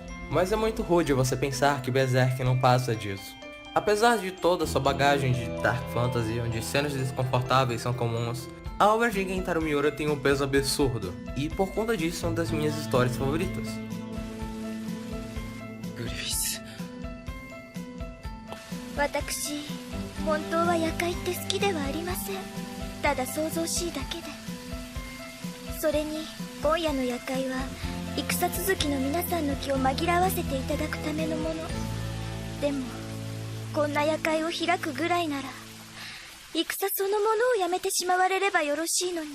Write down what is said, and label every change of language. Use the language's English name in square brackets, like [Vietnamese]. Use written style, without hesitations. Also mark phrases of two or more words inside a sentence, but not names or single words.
[Portuguese] Mas é muito rude você pensar que Berserk não passa disso. Apesar de toda sua bagagem de [English] Dark Fantasy, [Portuguese] onde cenas desconfortáveis são comuns, a obra de Kentaro Miura tem um peso absurdo, e por conta disso é uma das minhas histórias favoritas. Griffiths. [Japanese] 私、本当は夜会って好きではありません。ただ想像しいだけで。それに今夜の夜会は戦続きの皆さんの気を紛らわせていただくためのもの。でもこんな夜会を開くぐらいなら戦そのものをやめてしまわれればよろしいのに。